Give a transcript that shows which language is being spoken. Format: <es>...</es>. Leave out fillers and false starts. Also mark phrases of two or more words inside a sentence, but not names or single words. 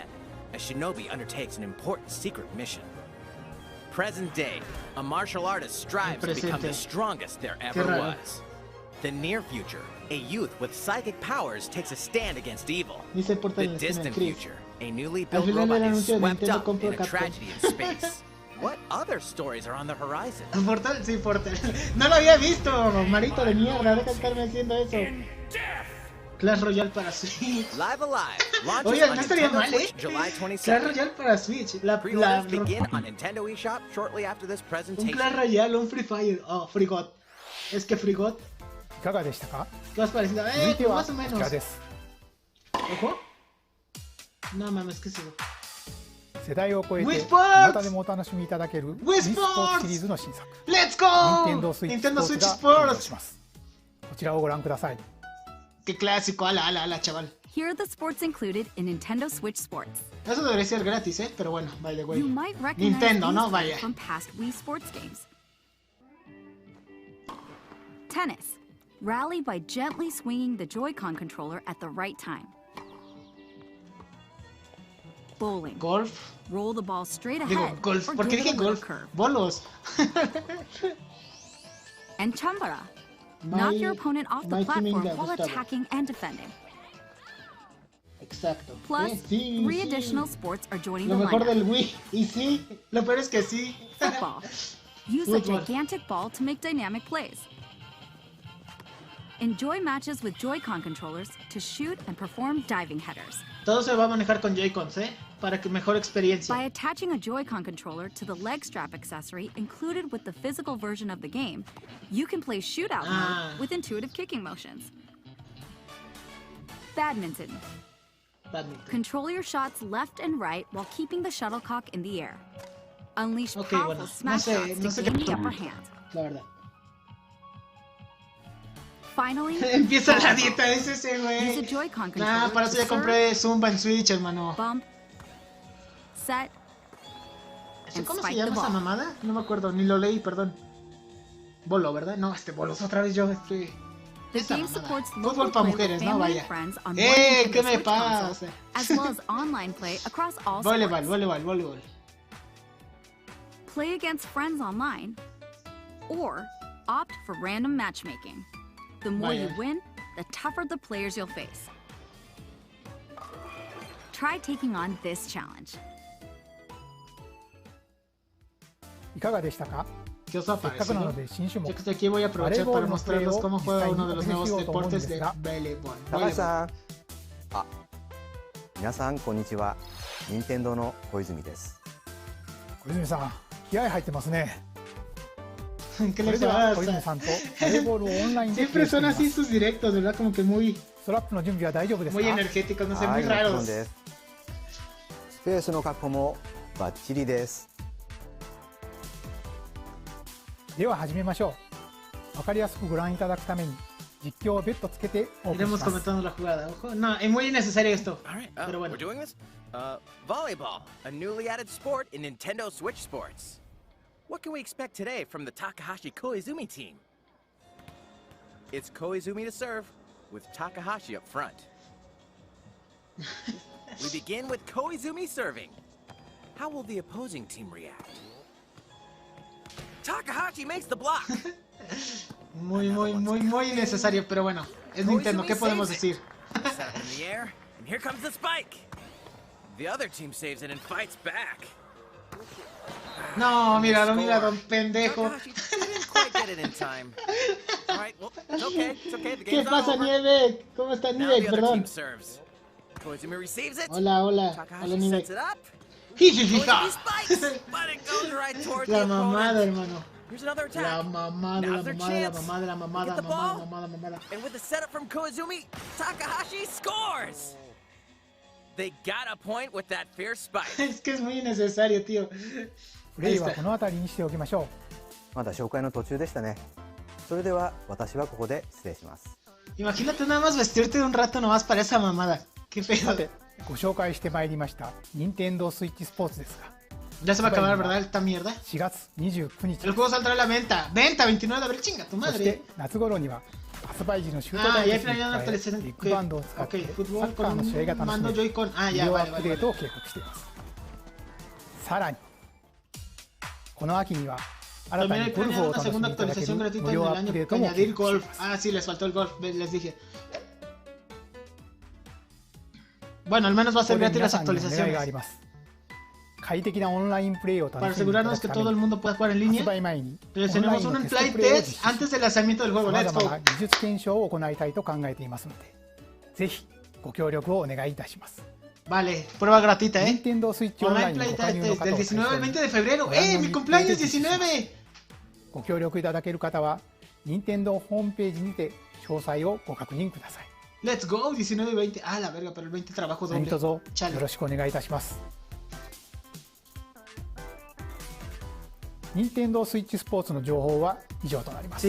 <en>A shinobi undertakes an important secret mission. Present day, a martial artist strives to become the strongest there ever was. The near future, a youth with psychic powers takes a stand against evil. The distant future, a newly built robot is swept up in a tragedy in space. What other stories are on the horizon?</en> <es>Portal, sí, Portal. No lo había visto, marito de mierda. Deja de estarme haciendo eso. Clash Royale para Switch. Live Alive. Oye, no estaría mal, ¿eh?</es> <en>July 27.</en> <es>Clash Royale para Switch.</es> <en>Pre-orders begin on Nintendo eShop shortly after this presentation.</en> <es>Un Clash Royale, un Free Fire. Oh, Free God. Es que Free God.</es> <ja>いかがでしたか？</ja> <es>¿Qué os parecido?</es> <ja>続いては</ja> <es>Más</es> <ja>こ</ja> <es>o</es> <ja>ち</ja> <es>menos.</es> <ja>らです。</ja> <es>Ojo. No mames, ¿qué es eso?</es> <ja>世代を超えて Wii またでもお楽しみいただける Wii Wii スポーツシリーズの新作</ja> <en>Let's go!</en> <ja>Nintendo Switch Nintendo Switch Sports が登場 Sports. します。こちらをご覧ください。</ja> <es>Qué clásico, ala, chaval.</es> <en>Here are the sports included in Nintendo Switch Sports.</en> <es>Eso debería ser gratis, pero bueno,</es> <en>by the way. You might recognize</en> <es>Nintendo, ¿no?</es> <en>these</en> <es>Vaya.</es> <en>from past Wii sports games. Tennis. Rally by gently swinging the Joy-Con controller at the right time. Bowling. Golf. Roll the ball straight</en> <es>Digo,</es> <en>ahead</en> <es>golf.</es> <en>or</en> <es>¿Por qué</es> <en>give it</en> <es>dije</es> <en>a little</en> <es>golf?</es> <en>curve.</en> <es>Bolos.</es> <en>And Chambara. Knock your opponent off the platform while attacking and defending.</en> <es>Exacto.</es> <en>Plus,</en> <es>Sí, 3 sí.</es> <en>additional sports are joining</en> <es>Lo</es> <en>the</en> <es>mejor</es> <en>lineup.</en> <es>del Wii. Y sí, lo peor es que sí.</es> <en>Football. Use a</en> <es>Fútbol.</es> <en>gigantic ball to make dynamic plays. Enjoy matches with Joy-Con controllers to shoot and perform diving headers.</en> <es>Todo se va a manejar con Joy-Cons, ¿eh? Para que mejor experiencia.</es> <en>By attaching a Joy-Con controller to the leg strap accessory included with the physical version of the game, you can play shootout mode with intuitive kicking motions. Badminton. Control your shots left and right while keeping the shuttlecock in the air. Unleash powerful</en> <es>bueno,</es> <en>smash shots to gain the upper hand.</en> <es>La verdad.</es> <en>Finally,</en> <es>Empieza la dieta, es ese,</es> <en>use a</en> <es>güey.</es> <en>Joy-Con controller</en> <es>Nah, para eso</es> <en>to</en> <es>ya</es> <en>serve,</en> <es>compré Zumba en Switch, hermano.</es> <en>bump, set, and</en> <es>¿Cómo se</es> <en>spike the</en> <es>llama esa</es> <en>ball.</en> <es>mamada? No me acuerdo, ni lo leí, perdón. Bolo, ¿verdad? No, Bolos, otra vez yo,</es> <en>The</en> <es>esa</es> <en>game</en> <es>mamada.</es> <en>supports</en> <es>Fútbol</es> <en>local</en> <es>para</es> <en>play</en> <es>mujeres,</es> <en>with</en> <es>no,</es> <en>family</en> <es>vaya.</es> <en>and friends on one</en> <es>¿Qué Nintendo me</es> <en>Switch console,</en> <es>pasa?</es> <en>as well as online play across all</en> <es>Voleibol,</es> <en>sports.</en> <es>voleibol.</es> <en>Play against friends online, or opt for random matchmaking. The more you</en> <es>Vaya.</es> <en>win, the tougher the players you'll face. Try taking on this challenge.</en> <ja>いかがでしたか？</ja> <es>¿Qué os</es> <ja>せっかくな</ja> <es>parece?</es> <ja>ので新種目</ja> <es>Yo que aquí voy a aprovechar para mostrarles cómo juega uno de los nuevos deportes de</es> <ja>バ</ja> <es>voleibol.</es> <ja>高橋さん、あ、皆さんこんにちは。任天堂の小泉です。小泉さん、気合入ってますね。</ja> <es>¿Qué</es> <ja>それ</ja> <es>les</es> <ja>では小泉</ja> <es>pasa?</es> <ja>さんとバレーボールをオンラインで</ja> <es>Siempre son así sus directos, ¿verdad? Como que muy,</es> <ja>ストラップの準備は大丈夫ですか？</ja> <es>muy energéticos, no sé,</es> <ja>は</ja> <es>muy</es> <ja>い、もちろん</ja> <es>raros.</es> <ja>です。スペースの確保もバッチリです。では始めましょう。わかりやすくご覧いただくために実況を別途つけてお送りし</ja> <es>Iremos</es> <ja>ます。</ja> <es>comentando la jugada. Ojo, no, es muy innecesario esto.</es> <en>All right,</en> <es>Pero bueno.</es> <en>we're doing this? Volleyball, a newly added sport in Nintendo Switch Sports. What can we expect today from the Takahashi Koizumi team? It's Koizumi to serve, with Takahashi up front. We begin with Koizumi serving. How will the opposing team react? Takahashi makes the block.</en> <es>Muy innecesario, pero bueno. Es Nintendo, ¿qué podemos decir?</es> <en>Set up in the air, and here comes the spike. The other team saves it and fights back.</en> <es>No, míralo, mira, don pendejo.</es> <en>Takahashi didn't quite get it in time. All right, well, it's okay. It's okay. The</en> <es>¿Qué</es> <en>game's not</en> <es>pasa,</es> <en>over.</en> <es>Nieve? ¿Cómo está</es> <en>Now</en> <es>Nieve?</es> <en>the other</en> <es>Perdón.</es> <en>team serves. Koizumi receives it.</en> <es>Hola, hola. Hola, Takahashi Nieve.</es> <en>sets it up. Jijijija. Koizumi spikes, but it goes right towards</en> <es>La</es> <en>the</en> <es>mamada,</es> <en>opponent.</en> <es>hermano.</es> <en>Here's another attack.</en> <es>La mamada,</es> <en>Now's</en> <es>la</es> <en>their</en> <es>mamada, la</es> <en>chance.</en> <es>mamada, la mamada,</es> <en>Get</en> <es>la</es> <en>the ball.</en> <es>mamada, mamada.</es> <en>And with the setup from Koizumi, Takahashi scores. They got a point with that fierce spike.</en> <es>Es que es muy innecesario, tío.</es> <ja>プレイはこの辺りにしておきましょまだ紹介の途中でしたね。それでは私はここで失礼します。</ja> <es>Imagínate nada más vestirte de un rato nomás para esa mamada. Qué</es> <ja>う。</ja> <es>pedo.</es> <ja>さて、ご紹介してまいりました任天堂スイッチスポーツですが、</ja> <es>Ya se va a acabar, ¿verdad? Esta mierda.</es> <ja>4月29日</ja> <es>El juego saldrá a la venta. Venta 29 de abril, chinga tu</es> <ja>そし</ja> <es>madre.</es> <ja>て夏頃には</ja> <es>ya hay planeado una actualización. Ok, fútbol con un mando Joy-Con. Ya, vale. さらにこの秋には también hay planeado una segunda actualización gratuita en el año que añadir golf. Sí, les faltó el golf, les dije. Bueno, al menos va a ser gratis las actualizaciones. Para asegurarnos que todo el mundo pueda jugar en línea, tenemos un playtest antes del lanzamiento del juego.</es> <en>Let's go.</en> <es>Vale, prueba gratuita,</es> <en>Online playtest</en> <es>del 19 al 20 de febrero. ¡Mi cumpleaños 19!</es> <ja>ご協力いただける方は Nintendo ホームページにて詳細をご確認ください。</ja> <en>Let's go,</en> <es>19 y 20. La verga, pero el 20 trabajo doble.</es> <ja>何卒よろしくお願いいたします。 Nintendo Switch スポーツの情報は以上となります。</ja>